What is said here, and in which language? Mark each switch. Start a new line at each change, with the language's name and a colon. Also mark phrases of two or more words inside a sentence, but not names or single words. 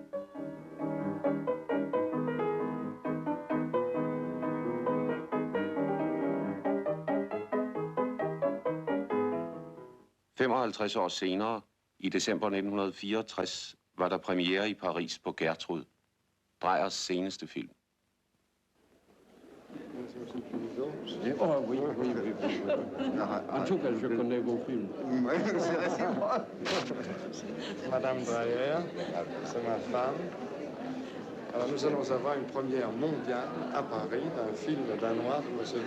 Danish: ...55 år senere, i december 1964, var der premiere i Paris på Gertrud, Dreyers seneste film.
French: Oh oui. En tout cas, je connais vos films. Madame Dreyer, c'est ma femme. Alors nous allons avoir une première mondiale à Paris d'un film danois de M.